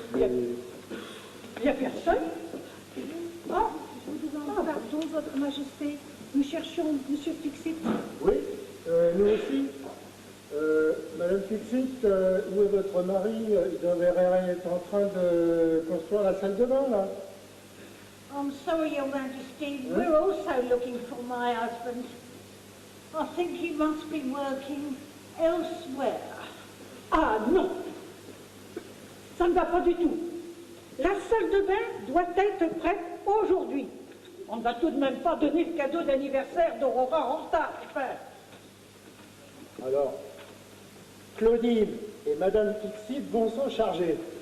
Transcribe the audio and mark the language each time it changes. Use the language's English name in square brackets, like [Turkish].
[French] Il n'y a personne? Ah, pardon, Votre Majesté. Nous cherchons Monsieur Fixit. Oui, nous aussi. Madame Fixit, où est votre mari? Il devrait être en train de construire la salle de bain, là. [English] I'm sorry, Your Majesty. We're also looking for my husband. I think he must be working elsewhere. [French] Ah non, ça ne va pas du tout. La salle de bain doit être prête aujourd'hui. On ne va tout de même pas donner le cadeau d'anniversaire d'Aurora en retard, frère. Alors, Claudine et Madame Fixit vont s'en charger.